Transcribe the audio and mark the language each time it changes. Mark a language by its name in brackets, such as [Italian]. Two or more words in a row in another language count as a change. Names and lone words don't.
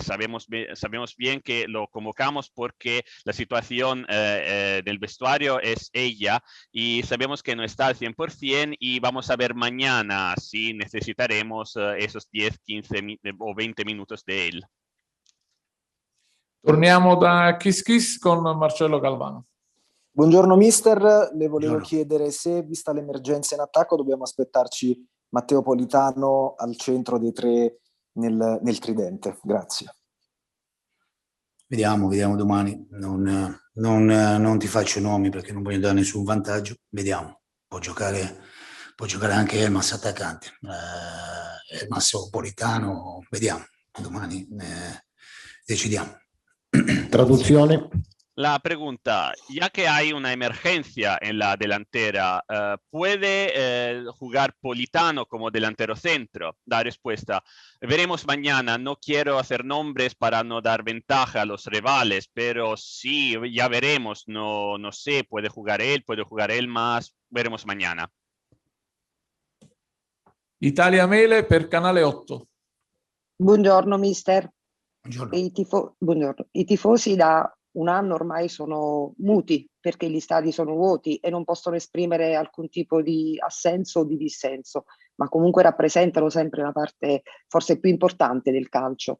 [Spanish] Sabemos bien que lo convocamos porque la situación del vestuario es ella y sabemos que no está al 100% y vamos a ver mañana si necesitaremos esos 10, 15 o 20 minutos de él. [Italian] Torniamo da Kiss Kiss con Marcello Galvano. Buongiorno mister, le volevo chiedere se, vista l'emergenza in attacco, dobbiamo aspettarci Matteo Politano al centro dei tre nel tridente. Grazie. Vediamo domani. Non ti faccio nomi perché non voglio dare nessun vantaggio. Vediamo. Può giocare anche Elmas attaccante. Elmas o Politano, vediamo. Domani decidiamo. Traduzione. [Spanish] La pregunta, ya que hay una emergencia en la delantera, ¿puede jugar Politano como delantero centro? La respuesta, veremos mañana, no quiero hacer nombres para no dar ventaja a los rivales, pero sí, ya veremos, no sé, puede jugar él más, veremos mañana. [Italian] Italia Mele per Canale 8. Buongiorno mister. Buongiorno. Buongiorno. I tifosi da un anno ormai sono muti perché gli stadi sono vuoti e non possono esprimere alcun tipo di assenso o di dissenso, ma comunque rappresentano sempre la parte forse più importante del calcio.